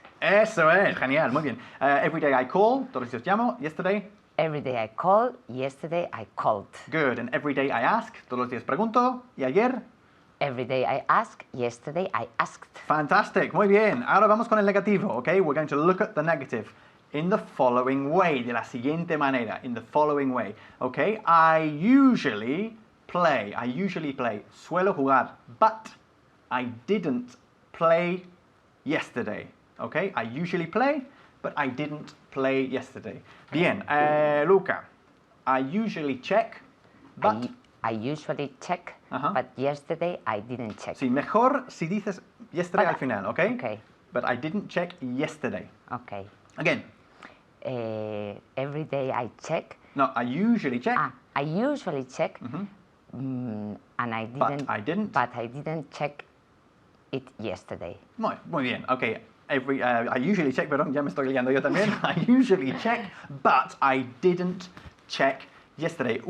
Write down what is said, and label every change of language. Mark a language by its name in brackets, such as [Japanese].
[Spanish] Eso es, genial, muy bien. [English] Every day I call, [Spanish] todos los días llamo. [English] Yesterday. Every day I call. Yesterday I called. Good. And every day I ask, todos los días pregunto. [Spanish] ¿Y ayer? [English] Every day I ask. Yesterday I asked. Fantastic, [Spanish] muy bien. Ahora vamos con el negativo, okay? [English] We're going to look at the negative in the following way, [Spanish] de la siguiente manera, [English] in the following way, okay? I usually play, [Spanish] suelo jugar, [English] but I didn't play yesterday, okay? I usually play, but I didn't play yesterday. Bien, Luca, I usually check, but... I usually check, but yesterday I didn't check. [Spanish] Sí, mejor si dices yesterday al final, okay? [English] Okay. But I didn't check yesterday. Okay. Again. Every day I check. No, I usually check. I usually check, and I didn't. But I didn't check it yesterday. [Spanish] Muy bien, okay. [English] I usually check, [Spanish] perdón, ya me estoy liando yo también. [English] I usually check, but I didn't check yesterday.